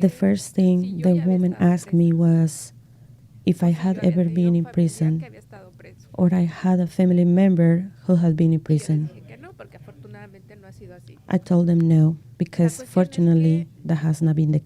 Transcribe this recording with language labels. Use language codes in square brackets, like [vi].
[en] the first thing the woman asked me was if I had ever been in prison [es] que había estado preso. [en] or I had a family member who had been in prison. [es] Dije que no, porque afortunadamente no ha sido así. [en] I told them no, because fortunately that has not been the